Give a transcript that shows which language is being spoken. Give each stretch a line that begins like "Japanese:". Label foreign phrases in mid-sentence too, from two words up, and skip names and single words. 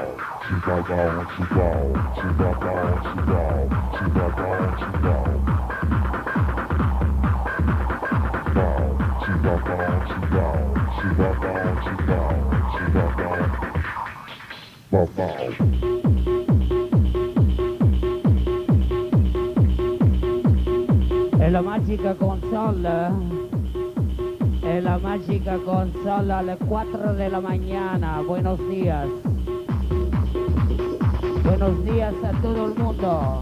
English: She bow, bow, she bow. She bow, bow, she bow. She bow, bow, she bow. Bow, she bow, bow, she bow. She bow, bow, she bow. She bow, bow. Bow, bow.
Italian: È la magica console, è la magica console alle 4
Spanish: de la mañana. Buenos días. Buenos días a todo el mundo.